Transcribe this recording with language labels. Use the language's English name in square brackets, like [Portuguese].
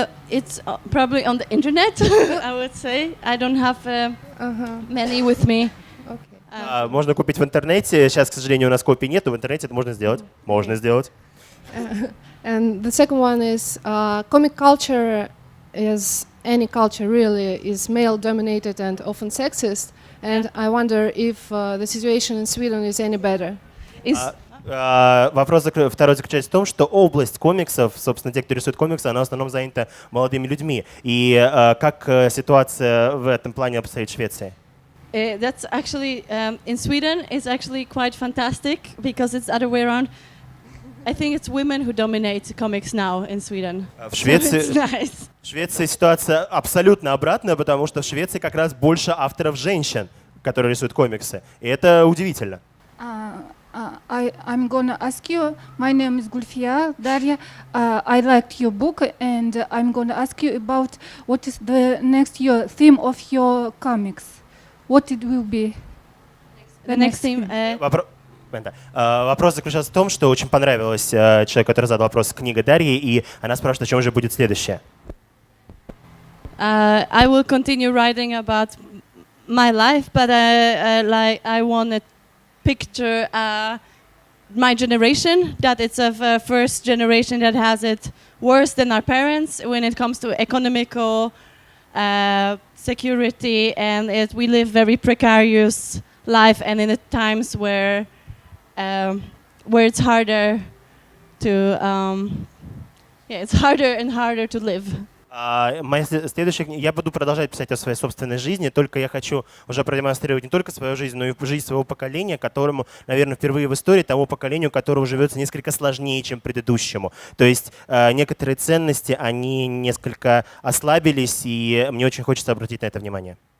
[English] It's probably on the internet, I would say. I don't have many with me. Okay. [Russian] Можно купить в интернете. Сейчас, к сожалению, у нас копий нет, но в интернете это можно сделать. Можно сделать. [English] And the second one is, comic culture, as any culture really, is male-dominated and often sexist. And I wonder if the situation in Sweden is any better. [Russian] Вопрос второй заключается в том, что область комиксов, собственно, те, кто рисует комиксы, она в основном занята молодыми людьми. И как ситуация в этом плане обстоит в Швеции? [English] That's actually, in Sweden, it's actually quite fantastic because it's the other way around. I think it's women who dominate comics now in Sweden. [Russian] В Швеции, [English] So it's nice. [Russian] В Швеции ситуация абсолютно обратная, потому что в Швеции как раз больше авторов женщин, которые рисуют комиксы. И это удивительно. [English] I'm gonna ask you. My name is Gulfia Darya. I liked your book, and I'm gonna ask you about what is the next year theme of your comics. What it will be? The next theme. [Russian] Вопрос заключался в том, что очень понравилось человеку, который задал вопрос, книга Дарьи, и она спрашивает, о чем же будет следующее. [English] I will continue writing about my life, but I want to picture my generation, that it's a first generation that has it worse than our parents when it comes to economical security, and we live very precarious life, and in the times where it's harder to it's harder and harder to live. [Russian] Моя следующая книга, я буду продолжать писать о своей собственной жизни, только я хочу уже продемонстрировать не только свою жизнь, но и жизнь своего поколения, которому, наверное, впервые в истории тому поколению, которому живется несколько сложнее, чем предыдущему. То есть некоторые ценности, они несколько ослабились, и мне очень хочется обратить на это внимание.